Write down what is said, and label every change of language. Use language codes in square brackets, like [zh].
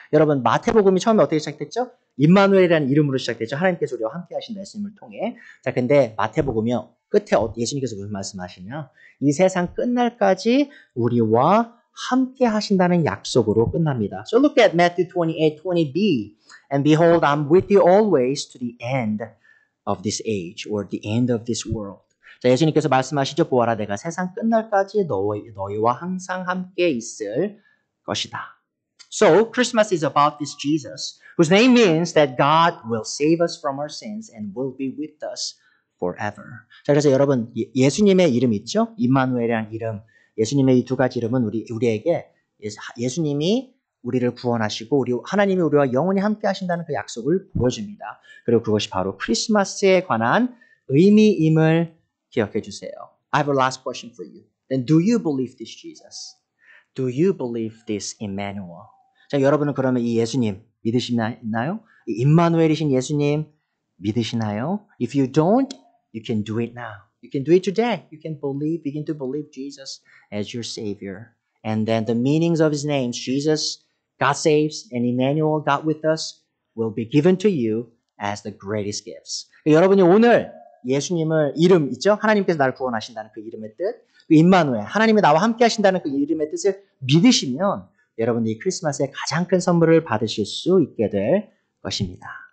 [ko] 여러분, 마태복음이 처음에 어떻게 시작됐죠? 임마누엘이라는 이름으로 시작됐죠. 하나님께서 우리와 함께 하신다 예수님을 통해. 자, 근데 마태복음이요. 끝에 예수님께서 무슨 말씀하시냐? 이 세상 끝날까지 우리와 함께 하신다는 약속으로 끝납니다. [en] So look at Matthew 28:20b. And behold, I'm with you always to the end of this age or the end of this world. [ko] 자, 예수님께서 말씀하시죠. 보아라, 내가 세상 끝날까지 너희와 항상 함께 있을 것이다. [en] So, Christmas is about this Jesus, whose name means that God will save us from our sins and will be with us forever. [ko] 자, 그래서 여러분, 예수님의 이름 있죠? 임마누엘이라는 이름. 예수님의 이 두 가지 이름은 우리에게 예수님이 우리를 구원하시고 하나님이 우리와 영원히 함께 하신다는 그 약속을 보여줍니다. 그리고 그것이 바로 크리스마스에 관한 의미임을 기억해 주세요. [en] I have a last question for you. Then do you believe this Jesus? Do you believe this Emmanuel? [ko] 자, 여러분은 그러면 이 예수님 믿으시나요? 이 임마누엘이신 예수님 믿으시나요? [en] If you don't, you can do it now. You can do it today. You can begin to believe Jesus as your Savior. And then the meanings of His names, Jesus, God saves, and Emmanuel, God with us, will be given to you as the greatest gifts. [ko] 여러분이 오늘 예수님을 이름 있죠? 하나님께서 나를 구원하신다는 그 이름의 뜻, 그 임마누엘, 하나님이 나와 함께 하신다는 그 이름의 뜻을 믿으시면 여러분이 크리스마스에 가장 큰 선물을 받으실 수 있게 될 것입니다.